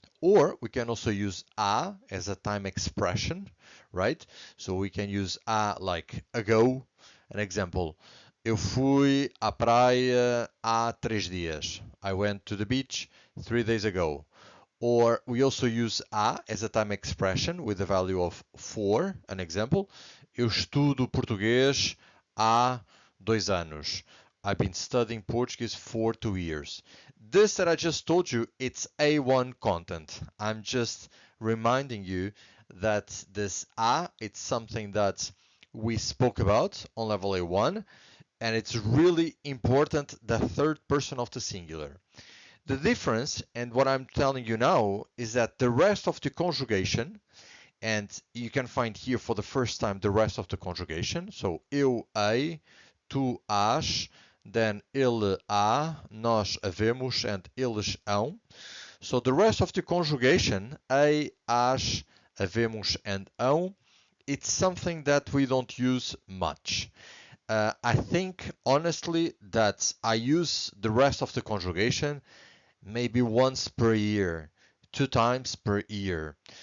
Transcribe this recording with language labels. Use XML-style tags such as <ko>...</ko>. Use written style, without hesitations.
<en>Or we can also use há as a time expression, right? So we can use há like ago. An example,</en> <pt>eu fui à praia há 3 dias.</pt> <en>I went to the beach 3 days ago. Or we also use há as a time expression with the value of for. An example,</en> <pt>eu estudo português há 2 anos.</pt> <en>I've been studying Portuguese for 2 years. This that I just told you, it's A1 content. I'm just reminding you that this a, it's something that we spoke about on level A1, and it's really important, the third person of the singular. The difference, and what I'm telling you now, is that the rest of the conjugation, and you can find here for the first time the rest of the conjugation.</en> <pt>So eu hei, tu hás, then ele há, nós havemos, and eles hão.</pt> <en>So the rest of the conjugation, hei, hás, havemos, and hão, it's something that we don't use much. I think honestly that I use the rest of the conjugation maybe once per year, 2 times per year.</en>